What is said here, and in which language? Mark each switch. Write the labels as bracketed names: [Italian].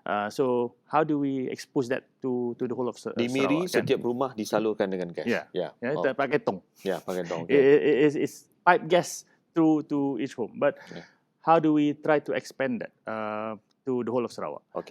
[English] So how do we expose that to the whole of Sarawak? [Malay] Di Miri setiap rumah disalurkan dengan gas. Pakai tong. Pakai tong. [English] It's pipe gas through to each home. But how do we try to expand that to the whole of Sarawak?